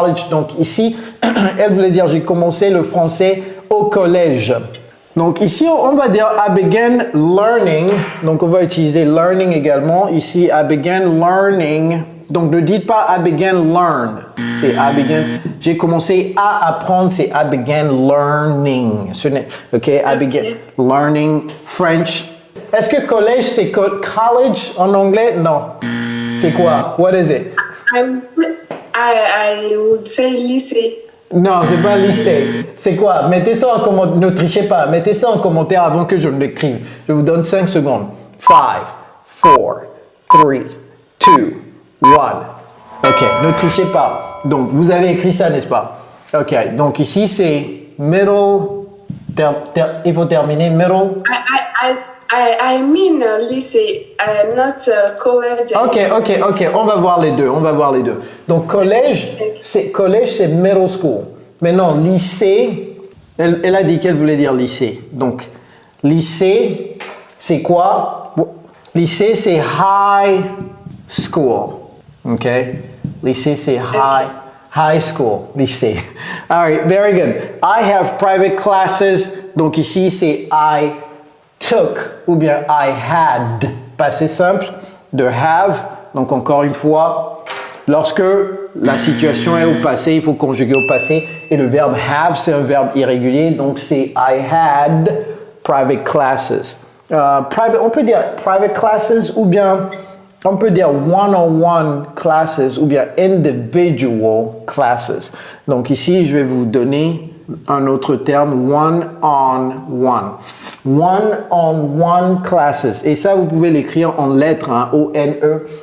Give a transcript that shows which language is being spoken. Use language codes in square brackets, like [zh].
[fr] Donc ici, elle voulait dire j'ai commencé le français au collège. Donc ici, on va dire [en] I began learning. [fr] Donc on va utiliser learning également. Ici, [en] I began learning. [fr] Donc ne dites pas [en] I began learn. [fr] C'est [en] I began. [fr] J'ai commencé à apprendre, c'est [en] I began learning. Ok, I began learning French. [fr] Est-ce que collège, c'est college en anglais? Non. C'est quoi? [en] What is it? I would say lycée. [fr] Non, c'est pas lycée. C'est quoi? Mettez ça en commentaire. Ne trichez pas. Mettez ça en commentaire avant que je ne l'écrive. Je vous donne 5 secondes. 5, 4, 3, 2, 1. Ok, ne trichez pas. Donc, vous avez écrit ça, n'est-ce pas? Ok, donc ici, c'est middle. Il faut terminer middle. [en] I mean lycée, not college. [fr] Ok. On va voir les deux. Donc collège, c'est middle school. Maintenant lycée, elle a dit qu'elle voulait dire lycée. Donc lycée, c'est quoi? Lycée, c'est high school. Ok. [en] Lycée, c'est high school. Lycée. All right, very good. I have private classes. [fr] Donc ici, c'est [en] I took [fr] ou bien [en] I had. [fr] Passé simple de have. Donc encore une fois, lorsque la situation est au passé, il faut conjuguer au passé. Et le verbe have, c'est un verbe irrégulier. Donc c'est [en] I had private classes. [fr] On peut dire [en] private classes [fr] ou bien on peut dire [en] one-on-one classes [fr] ou bien [en] individual classes. [fr] Donc ici, je vais vous donner un autre terme, one-on-one. [en] One-on-one classes. [fr] Et ça, vous pouvez l'écrire en lettres, hein, O-N-E.